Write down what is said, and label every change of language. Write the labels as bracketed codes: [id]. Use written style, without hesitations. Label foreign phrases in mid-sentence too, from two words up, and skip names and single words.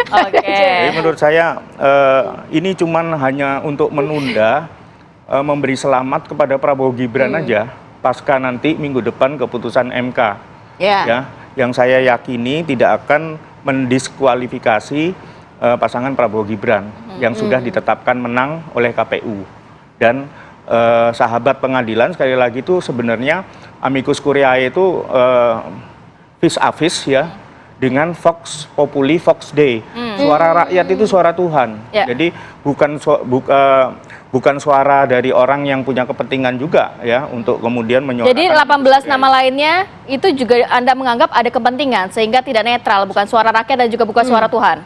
[id] Jadi menurut saya ini cuman hanya untuk menunda, memberi selamat kepada Prabowo Gibran aja pasca nanti minggu depan keputusan MK. ya, yang saya yakini tidak akan mendiskualifikasi pasangan Prabowo Gibran yang sudah ditetapkan menang oleh KPU. Dan sahabat pengadilan sekali lagi itu sebenarnya [la] amicus curiae [id] itu [fr] vis a vis [id] ya dengan [la] Vox Populi Vox Dei. [id] Suara rakyat itu suara Tuhan. Jadi bukan suara dari orang yang punya kepentingan juga ya untuk kemudian menyuarakan. Jadi 18 nama lainnya itu juga Anda menganggap ada kepentingan sehingga tidak netral, bukan suara rakyat dan juga bukan suara Tuhan.